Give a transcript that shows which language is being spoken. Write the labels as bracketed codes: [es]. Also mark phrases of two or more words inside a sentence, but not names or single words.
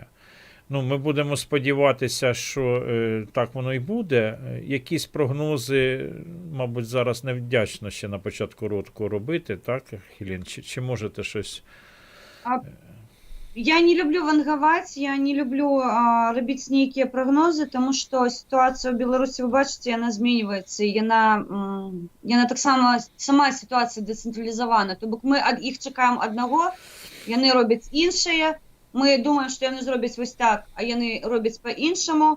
[uk] Ну, ми будемо сподіватися, що так воно і буде. Якісь прогнози, мабуть, зараз невдячно ще на початку року робити, так, Хелен? Чи можете щось? [be] Я не люблю вангаваць, я не люблю рабіць нейкія прогнозы, тому што сітуацыя ў Беларусі, вы бачыце, яна зменьваецца, і яна таксама сама сітуацыя дэцэнтралізавана. То бок мы ад іх чакаем аднаго, яны робяць іншае, мы думаем, што яны зробяць вось так, а яны робяць па-іншаму.